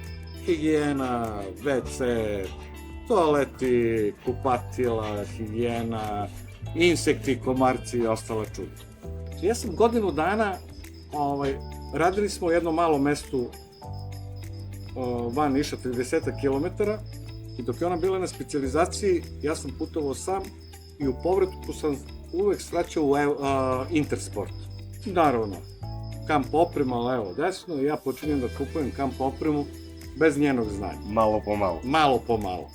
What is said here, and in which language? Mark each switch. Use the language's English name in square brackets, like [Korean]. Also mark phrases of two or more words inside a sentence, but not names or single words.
[Serbian] Хигиена, WC, тоалети, купатила, хигиена, инсекти, комарци и остала чуда. Јас сам годину дана радили смо у едно мало место ван Ниша, 30 км, I dok je ona bila na specijalizaciji, ja sam putovao sam i u povratku sam uvek svraćao u Intersport. Naravno, kamp oprema levo desno i ja počinjem da kupujem kamp opremu bez njenog znanja. Malo po malo. Malo po malo.